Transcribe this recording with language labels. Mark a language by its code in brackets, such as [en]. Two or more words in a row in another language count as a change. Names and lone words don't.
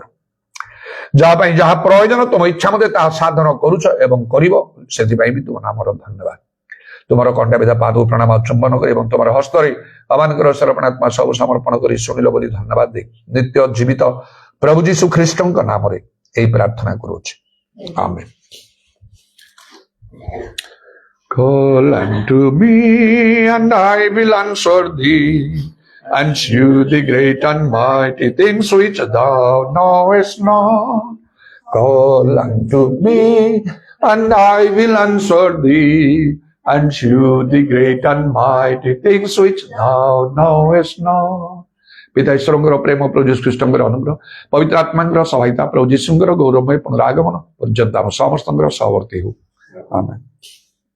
[or] ଯାହା ପାଇଁ ଯାହା ପ୍ରয়োଜନ ତୁମ ଇଚ୍ଛା ମତେ ତାହା ସାଧନ କରୁଛ ଏବଂ କରିବ, ସେଥିପାଇଁ ବି ତୁମ ନାମର ଧନ୍ୟବାଦ। ତୁମର କଣ୍ଟାବିଧା ପାଦକୁ ପ୍ରଣାମ ଚୁମ୍ବନ କରି ଏବଂ ତୁମର ହସ୍ତରେ ଆମମାନଙ୍କର ସମର୍ପଣାତ୍ମା ସବୁ ସମର୍ପଣ କରି ଶୁଣିଲ ବୋଲି ଧନ୍ୟବାଦ ଦେଇ ନିତ୍ୟ ଜୀବିତ ପ୍ରଭୁ ଯୀଶୁ ଖ୍ରୀଷ୍ଟଙ୍କ ନାମରେ ଏହି ପ୍ରାର୍ଥନା କରୁଛି, ଆମେନ୍। [en] Call unto me and I will answer thee, and shew the great and mighty things which thou knowest not. Call unto me and I will answer thee, and shew the great and mighty things which thou knowest not. [or] ପିତା ଈଶ୍ୱରଙ୍କର ପ୍ରେମ, ପ୍ରଭୁ ଯୀଶୁ ଖ୍ରୀଷ୍ଟଙ୍କର ଅନୁଗ୍ରହ, ପବିତ୍ର ଆତ୍ମାଙ୍କର ସହାୟତା, ପ୍ରଭୁ ଯୀଶୁଙ୍କର ଗୌରବମୟ ପୁନରାଗମନ ପର୍ଯ୍ୟନ୍ତ ଆମ ସମସ୍ତଙ୍କର ସହବର୍ତ୍ତୀ ହେଉ, ଆମେନ୍।